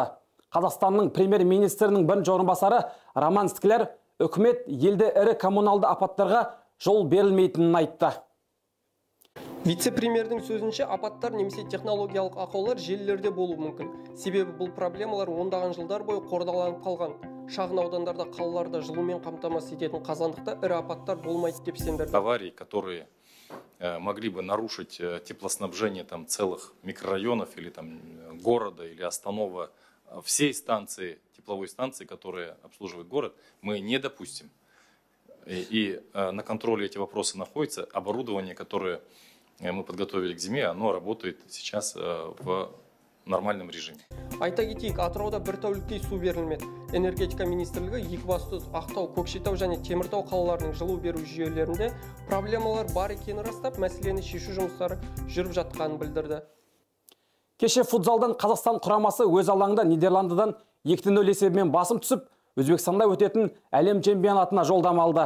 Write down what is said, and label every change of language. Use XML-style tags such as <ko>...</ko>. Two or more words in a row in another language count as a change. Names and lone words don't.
<kk>Қазақстанның премьер-министрінің бірінші орынбасары Роман Скляр үкімет елде ірі коммуналды апаттарға жол берілмейтінін айтты. Вице-премьердің сөзінше апаттар немесе технологиялық ақаулар желілерде болуы мүмкін. Себебі бұл проблемалар ондаған жылдар бойы қордаланып қалған. Шағын аудандарда, қалаларда жылумен қамтамасыз ететін қазандықта ірі апаттар болмайды деп сендірді.</kk> <ru>Аварии, которые могли бы нарушить теплоснабжение там целых микрорайонов или там города, или останова всей станции, тепловой станции, которая обслуживает город, мы не допустим. И на контроле эти вопросы находятся. Оборудование, которое мы подготовили к зиме, оно работает сейчас в нормальном режиме.</ru> <kk>Айта кетейік, Атырауда бір тәуліктей су берілмеді. Энергетика министрлігі Екібастұз, Ақтау, Көкшетау және Теміртау қалаларының жылу беру жүйелерінде проблемалар бар екенін растап, мәселені шешу жұмыстары жүріп жатқанын білдірді. Кеше футзалдан Қазақстан құрамасы өз алаңында Нидерландыдан 2-0 есебімен басым түсіп, Өзбекстанда өтетін әлем чемпионатына жолдама алды.</kk>